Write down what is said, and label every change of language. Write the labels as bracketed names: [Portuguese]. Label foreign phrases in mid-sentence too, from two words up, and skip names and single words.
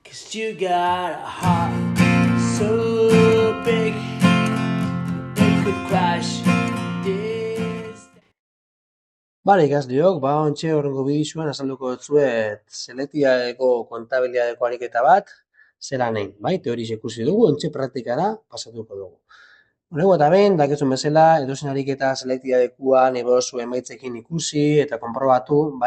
[English] 'Cause you got a heart so big it could crash this. [Basque] Bale, ikasleok, ontxe horrengo bideoan azalduko dutzuet selektiadeko kontabilidadeko ariketa bat zela nahi, bai? Teoriz ikusi dugu, ontxe praktikara pasatuko dugu. Horrego eta behin, dakizun bezala, edozen ariketa selektiadekuan ebozu emaitzekin ikusi eta konprobatu, bai?